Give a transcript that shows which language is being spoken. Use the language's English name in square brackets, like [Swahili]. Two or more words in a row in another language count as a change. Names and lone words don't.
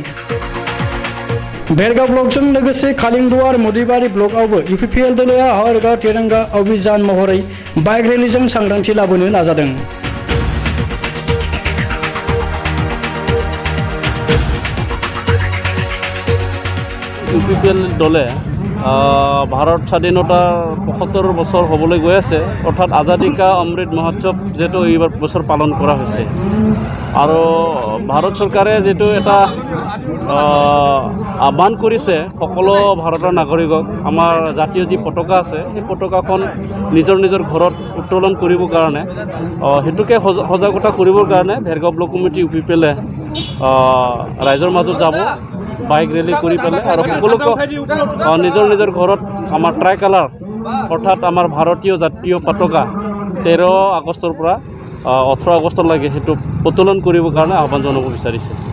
[Bodo] भेरगाव ब्लकजों लोगोसे कालिंदुवार मुदिबारि ब्लकआवबो यूपीपीएल दोलोआ हरगाव तिरंगा अभियान महरै बाइक रेलीजों सांग्रांथि लाबोनो नाजादों। [Assamese] यूपीपीएल दले भारत স্বাধীনতাৰ ৭৫ বছৰ হ'বলৈ গৈ আছে, অৰ্থাৎ আজাদী কা অমৃত মহোৎসৱ যেটো এইবাৰ বছৰ পালন কৰা হৈছে আৰু ভাৰত চৰকাৰে যেটো এটা আহ্বান কৰিছে সকলো ভাৰতৰ নাগৰিকক আমাৰ জাতীয় যি পতাকা আছে সেই পতাকাখন নিজৰ নিজৰ ঘৰত উত্তোলন কৰিবৰ কাৰণে হেতুকে সজাগতা কৰিবৰ কাৰণে ভেৰগাঁও ব্লক কমিটি यूपीपीएले ৰাইজৰ মাজত যাব বাইক ৰেলী কৰি পেলাই আৰু সকলোকে নিজৰ নিজৰ ঘৰত আমাৰ ট্ৰাই কালাৰ অৰ্থাৎ আমাৰ ভাৰতীয় জাতীয় পতাকা 13 আগষ্টৰ পৰা 18 আগষ্টলৈকে সেইটো উত্তোলন কৰিবৰ কাৰণে আহ্বান জনাব বিচাৰিছে।